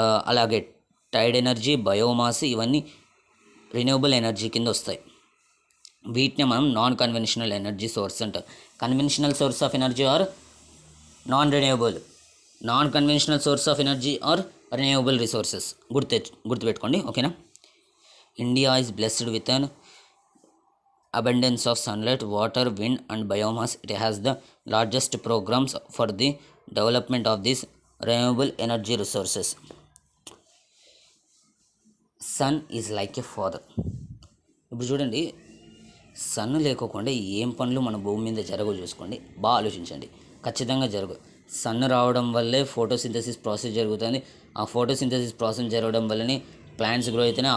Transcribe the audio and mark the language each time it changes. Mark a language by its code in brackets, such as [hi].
[te] అలాగే Tide energy, biomass ఇవన్నీ renewable energy కింద వస్తాయి. వీటిని మనం నాన్ కన్వెన్షనల్ ఎనర్జీ సోర్స్ అంటాం. [en] Conventional source of energy or non renewable, non conventional source of energy or renewable resources. [te] గుర్తుపెట్టుకోండి, ఓకేనా. [en] India is blessed with an abundance of sunlight, water, wind and biomass. It has the largest programs for the development of these renewable energy resources. Sun is like a father. [te] ఇప్పుడు చూడండి, sun లేకోకుండా ఏం పనులు మన భూమి మీద జరగవు చూసుకోండి, బాగా ఆలోచించండి. ఖచ్చితంగా జరగవు. సన్ రావడం వల్లే ఫోటోసింథసిస్ ప్రాసెస్ జరుగుతుంది. ఆ ఫోటోసింథసిస్ ప్రాసెస్ జరగడం వల్లనే ప్లాంట్స్ గ్రో అవుతున్నాయి.